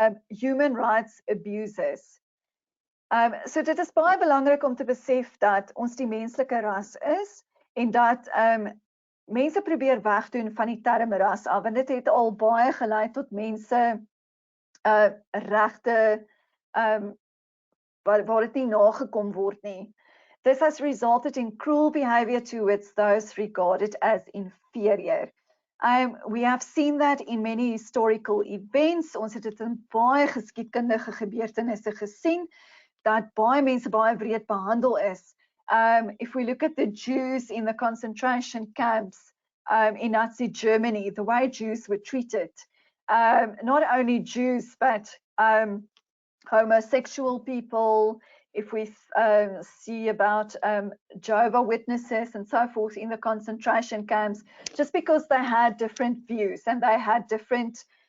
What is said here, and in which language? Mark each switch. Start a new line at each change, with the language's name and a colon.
English: Human rights abuses.
Afrikaans: So dit is baie belangrik om te besef dat ons die menslike ras is en dat mense probeer wegdoen van die term ras af, want dit het al baie gelei tot mense regte waar dit nie nagekom word nie.
English: This has resulted in cruel behavior towards those regarded as inferior. We have seen that in many historical events.
Afrikaans: Ons het dit in baie geskiedkundige gebeurtenisse gesien dat baie mense baie wreed behandel is.
English: If we look at the Jews in the concentration camps in Nazi Germany, the way Jews were treated, not only Jews, but homosexual people, if we see about Jehovah's Witnesses and so forth in the concentration camps, just because they had different views and they had different